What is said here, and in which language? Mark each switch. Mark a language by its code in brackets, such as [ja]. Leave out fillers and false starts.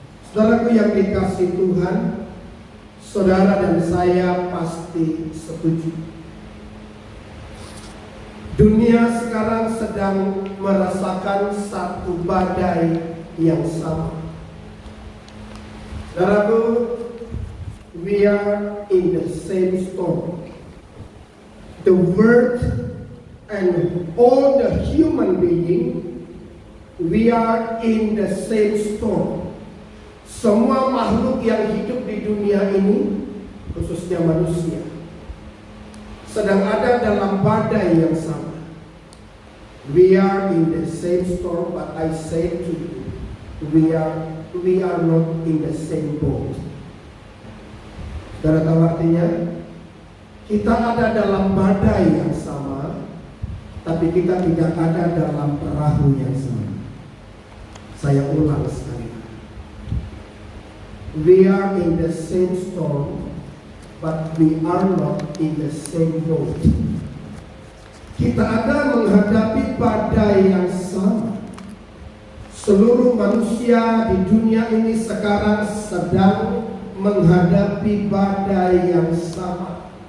[id] Saudaraku yang dikasih Tuhan, saudara dan saya pasti setuju. Dunia sekarang sedang merasakan satu badai yang sama. [en] Saudaraku, we are in the same storm. The world and all the human being, we are in the same storm. [id] Semua makhluk yang hidup di dunia ini, khususnya manusia, sedang ada dalam badai yang sama. [en] We are in the same storm, but I say to you, we are not in the same boat. [id] Saudara tahu artinya? Kita ada dalam badai yang sama, tapi kita tidak ada dalam perahu yang sama. Saya ulang sekali. [en] We are in the same storm, but we are not in the same boat. [id] Kita ada menghadapi badai yang sama. Seluruh manusia di dunia ini sekarang sedang menghadapi badai yang sama.